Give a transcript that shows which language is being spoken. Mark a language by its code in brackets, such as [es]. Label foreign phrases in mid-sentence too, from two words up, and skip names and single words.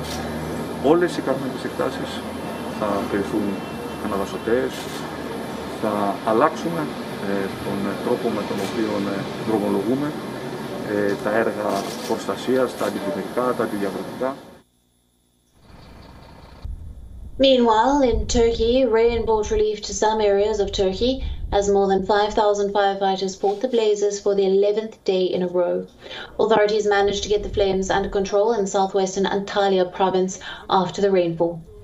[el] Όλες οι κάρμενες εκτάσεις θα κριθούν αναδασωτές, θα αλλάξουμε τον τρόπο με τον οποίο δρομολογούμε τα έργα προστασίας, τα αντιβιομηχανικά, τα αντιδιαβρωτικά. [en] Meanwhile, in Turkey, rain brought relief to some areas of Turkey as more than 5,000 firefighters fought the blazes for the 11th day in a row. Authorities managed to get the flames under control in southwestern Antalya province after the rainfall.